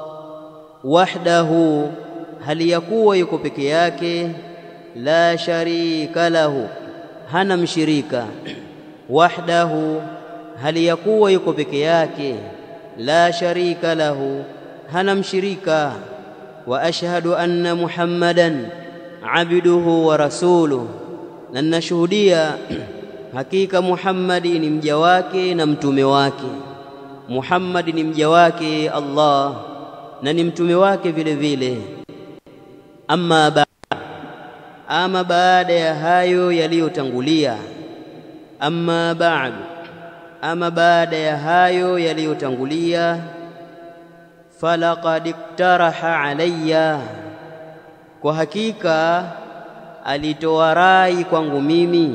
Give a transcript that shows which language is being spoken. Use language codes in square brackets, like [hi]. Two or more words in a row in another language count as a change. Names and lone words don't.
[sw] Wahdahu, hali ya kuwa yuko peke yake. [ar] لا شريك له, [sw] hana mshirika. Wahdahu, hali ya kuwa yuko peke yake. [ar] لا شريك له, [sw] hana mshirika. [ar] وأشهد أن محمدا عبده ورسوله, [sw] na ninashuhudia hakika Muhammadi ni mja wake na mtume wake. Muhammad ni mja wake Allah na ni mtume wake vile vile. Ama baada ya hayo yaliyotangulia, ama baada ya hayo yaliyotangulia, [ar] فلقد اقترح علي, [sw] kwa hakika alitoa rai kwangu mimi.